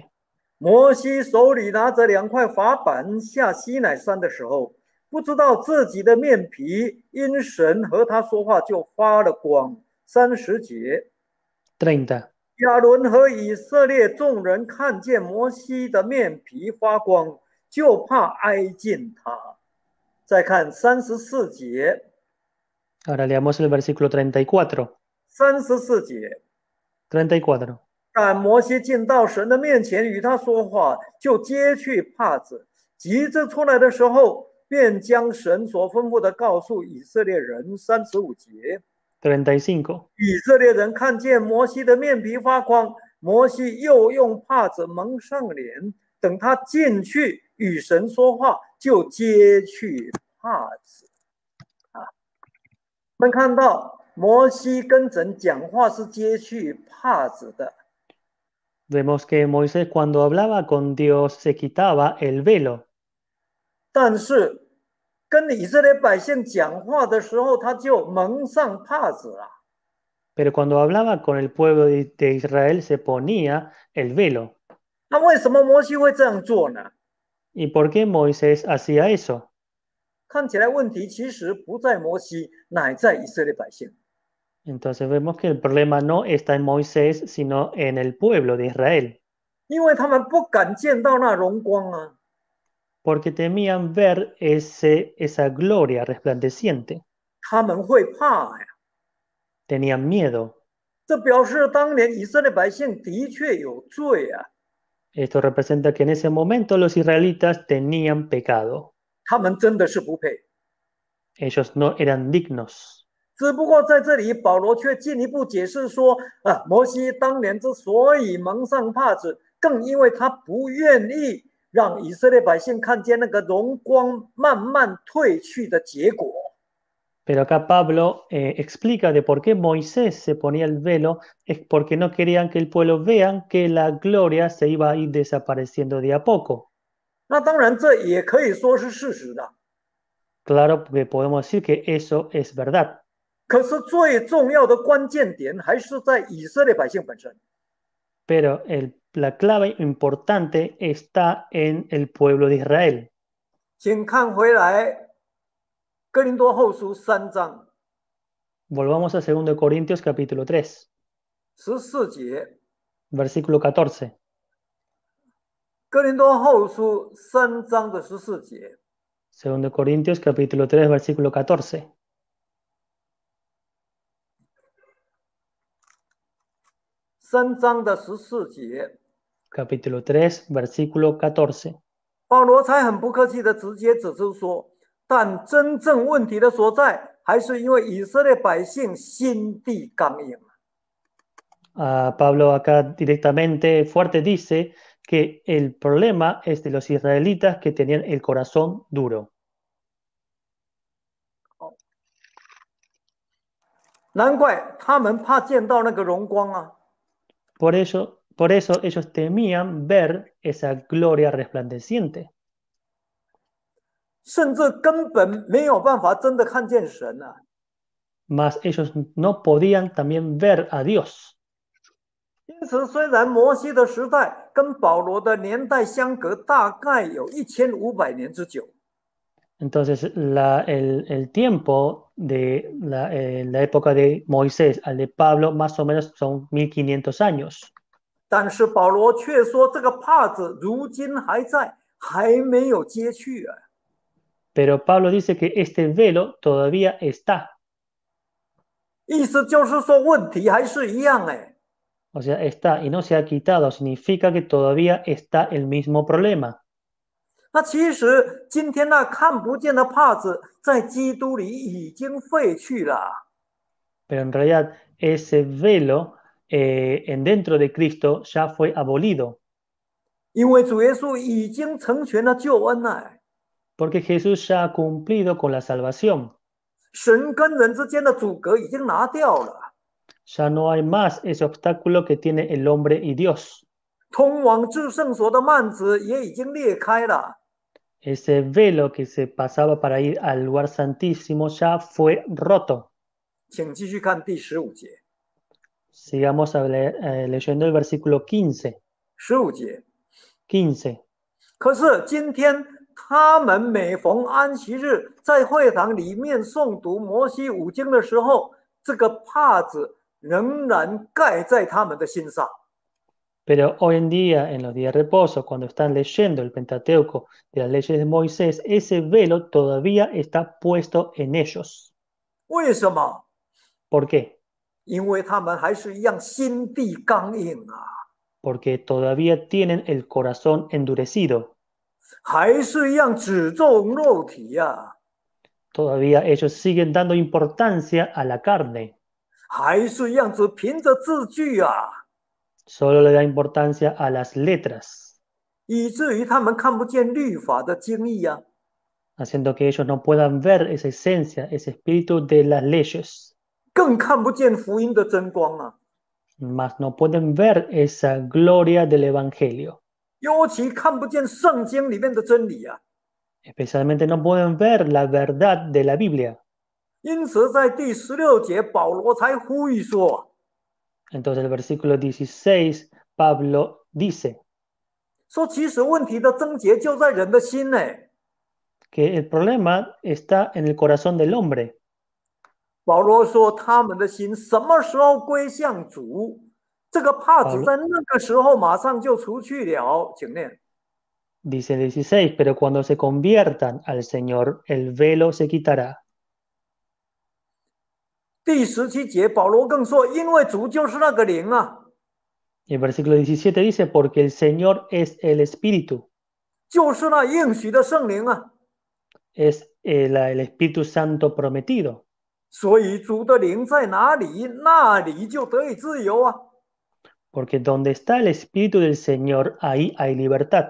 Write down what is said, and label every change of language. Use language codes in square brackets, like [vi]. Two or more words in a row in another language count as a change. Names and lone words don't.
[zh] 摩西手里拿着2块法板下西乃山的时候，不知道自己的面皮因神和他说话就发了光。30节， 30. 亚伦和以色列众人看见摩西的面皮发光，就怕挨近他。再看34节， [es] Ahora leamos el versículo 34. [zh] 34节， 34. 但摩西进到神的面前与他说话，就揭去帕子，急着出来的时候，便将神所吩咐的告诉以色列人。35节， 35. 以色列人看见摩西的面皮发光，摩西又用帕子蒙上脸，等他进去与神说话，就揭去帕子。我们看到摩西跟神讲话是揭去帕子的。 [es] Vemos que Moisés cuando hablaba con Dios se quitaba el velo, [zh] 但是跟以色列百姓讲话的时候，他就蒙上帕子了。 [es] pero cuando hablaba con el pueblo de Israel se ponía el velo. [zh] 那为什么摩西会这样做呢？ [es] ¿Y por qué Moisés hacía eso? [zh] 看起来问题其实不在摩西，乃在以色列百姓。 [es] Entonces vemos que el problema no está en Moisés, sino en el pueblo de Israel, [zh] 因为他们不敢见到那荣光啊， [es] porque temían ver esa gloria resplandeciente, [zh] 他们会怕呀。 [es] tenían miedo. [zh] 这表示当年以色列百姓的确有罪啊， [es] Esto representa que en ese momento los israelitas tenían pecado. [zh] 他们真的是不配。 [es] Ellos no eran dignos. [zh] 只不过在这里，保罗却进一步解释说，摩西当年之所以蒙上帕子，更因为他不愿意让以色列百姓看见那个荣光慢慢退去的结果。 [es] Pero acá Pablo explica de por qué Moisés se ponía el velo, es porque no querían que el pueblo vean que la gloria se iba a ir desapareciendo de a poco. [zh] 那当然，这也可以说是事实的。 [es] Claro, que podemos decir que eso es verdad. [zh] 可是最重要的关键点还是在以色列百姓本身。 [es] Pero la clave importante está en el pueblo de Israel. [zh] 请看回来，哥林多后书3章 [es] Volvamos a 2 Corintios capítulo 3, [zh] 14节， [es] versículo 14. [zh] 哥林多后书3章的14节。 [es] 2 Corintios capítulo 3, versículo 14. [zh] 3 章的14节， [es] Capítulo 3, versículo 14. [zh] 保罗才很不客气的直接指出说，但真正问题的所在，还是因为以色列百姓心地刚硬。 [es] Pablo acá directamente fuerte dice que el problema es de los israelitas que tenían el corazón duro. [zh] 难怪他们怕见到那个荣光啊！ [es] Por eso ellos temían ver esa gloria resplandeciente, [zh] 甚至根本没有办法真的看见神啊！ [es] mas ellos no podían también ver a Dios. [zh] 因此，虽然摩西的时代跟保罗的年代相隔大概有1500年之久， [es] Entonces el tiempo de la época de Moisés al de Pablo más o menos son 1500 años. [zh] 但是保罗却说这个帕子如今还在，还没有揭去啊！ [es] Pero Pablo dice que este velo todavía está. [zh] 意思就是说问题还是一样哎。 [es] O sea, está y no se ha quitado, significa que todavía está el mismo problema. [zh] 那其实今天那看不见的帕子，在基督里已经废去了。 [es] Pero en realidad ese velo dentro de Cristo ya fue abolido. [zh] 因为主耶稣已经成全了救恩了。 [es] Porque Jesús ya ha cumplido con la salvación. [zh] 神跟人之间的阻隔已经拿掉了， [es] Ya no hay más ese obstáculo que tiene el hombre y Dios. [zh] 通往至圣所的幔子也已经裂开了。 [es] Ese velo que se pasaba para ir al lugar santísimo ya fue roto. [zh] 请继续看第15节。 [es] Sigamos leyendo el versículo 15. [zh] 15 节， 15. 可是今天他们每逢安息日，在会堂里面诵读摩西五经的时候，这个帕子仍然盖在他们的心上。 [es] Pero hoy en día, en los días de reposo, cuando están leyendo el Pentateuco de las leyes de Moisés, ese velo todavía está puesto en ellos. [zh] 为什么？ [es] ¿Por qué? [zh] 因为他们还是一样心地刚硬啊， [es] Porque todavía tienen el corazón endurecido. [zh] 还是一样只重肉体呀、 [es] Todavía ellos siguen dando importancia a la carne. [zh] 还是一样只凭着字句啊， [es] Solo le da importancia a las letras, [zh] 以至于他们看不见律法的精义呀、 [es] haciendo que ellos no puedan ver esa esencia, ese espíritu de las leyes, [zh] 更看不见福音的真光啊。 [es] mas no pueden ver esa gloria del Evangelio. [zh] 尤其看不见圣经里面的真理啊。 [es] Especialmente no pueden ver la verdad de la Biblia. [zh] 因此，在第16节，保罗才呼吁说 [es] Entonces el versículo 16, Pablo dice [zh] 说其实问题的症结就在人的心呢。 [es] que el problema está en el corazón del hombre. [zh] 保罗说他们的心什么时候归向主，这个帕子 Pablo 在那个时候马上就除去了。请念 [es] dice el 16, pero cuando se conviertan al Señor, el velo se quitará. [zh] 第17节，保罗更说，因为主就是那个灵啊， [es] Y el versículo 17 dice, porque el Señor es el Espíritu, [zh] 就是那应许的圣灵啊， [es] es el Espíritu Santo prometido. [zh] 所以主的灵在哪里，那里就得以自由啊， [es] Porque donde está el Espíritu del Señor, ahí hay libertad.